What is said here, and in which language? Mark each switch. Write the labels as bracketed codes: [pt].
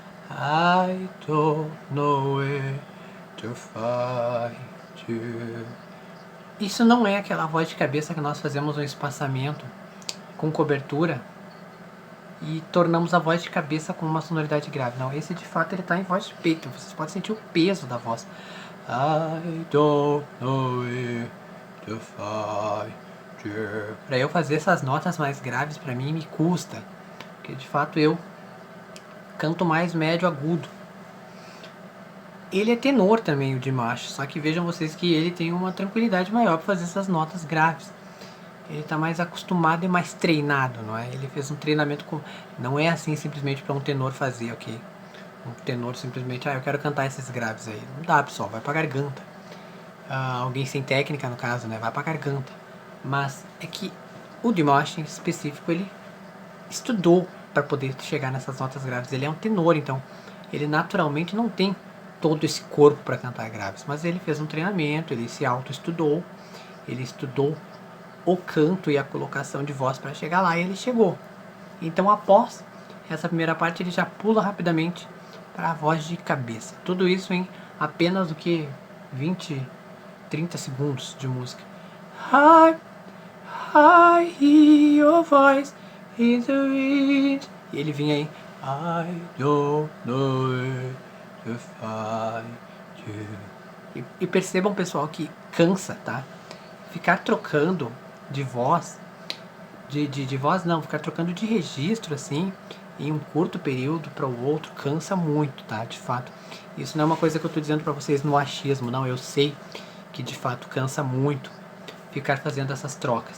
[en] I don't know where to find you. [pt] Isso não é aquela voz de cabeça que nós fazemos um espaçamento com cobertura e tornamos a voz de cabeça com uma sonoridade grave. Não, esse de fato ele está em voz de peito. Vocês podem sentir o peso da voz. [en] I don't know where to find you. [pt] Para eu fazer essas notas mais graves, para mim me custa, porque de fato eu canto mais médio agudo. Ele é tenor também, o Dimash, só que vejam vocês que ele tem uma tranquilidade maior para fazer essas notas graves. Ele está mais acostumado e mais treinado, não é? Ele fez um treinamento com... Não é assim simplesmente para um tenor fazer, ok? Um tenor simplesmente, eu quero cantar esses graves aí. Não dá, pessoal, vai para garganta. Alguém sem técnica, no caso, né? Vai para garganta. Mas é que o Dimash, em específico, ele estudou para poder chegar nessas notas graves. Ele é um tenor, então ele naturalmente não tem todo esse corpo para cantar graves, mas ele fez um treinamento, ele se auto-estudou, ele estudou o canto e a colocação de voz para chegar lá, e ele chegou. Então, após essa primeira parte, ele já pula rapidamente para a voz de cabeça. Tudo isso em apenas 20, 30 segundos de música. [en] I hear your voice in the wind. [pt] E ele vinha aí. [en] I don't know where to find you. [pt] E percebam, pessoal, que cansa, tá? Ficar trocando de voz, de voz não, ficar trocando de registro, assim, em um curto período para o outro, cansa muito, tá? De fato. Isso não é uma coisa que eu tô dizendo para vocês no achismo, não. Eu sei que, de fato, cansa muito ficar fazendo essas trocas.